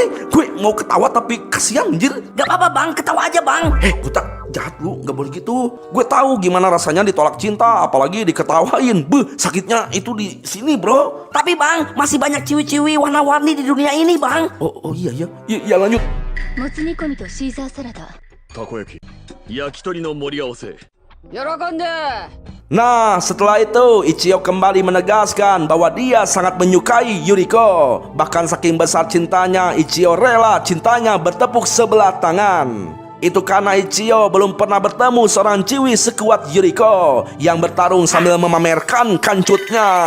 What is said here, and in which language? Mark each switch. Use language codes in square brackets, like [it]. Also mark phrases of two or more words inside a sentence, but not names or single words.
[id] Gue mau ketawa tapi kasihan, anjir. Gak apa-apa bang, ketawa aja bang. Butak, jahat lu, gak boleh gitu. Gue tahu gimana rasanya ditolak cinta, apalagi diketawain. Sakitnya itu di sini, bro. Tapi bang, masih banyak ciwi-ciwi warna-warni di dunia ini bang. Oh iya ya. Ya lanjut. [ja] もつ煮込みとシーザーサラダたこ焼き焼き鳥の盛り合わせ [id] Nah, setelah itu Ichio kembali menegaskan bahwa dia sangat menyukai Yuriko. Bahkan saking besar cintanya, Ichio rela cintanya bertepuk sebelah tangan. Itu karena Ichio belum pernah bertemu seorang ciwi sekuat Yuriko yang bertarung sambil memamerkan kancutnya.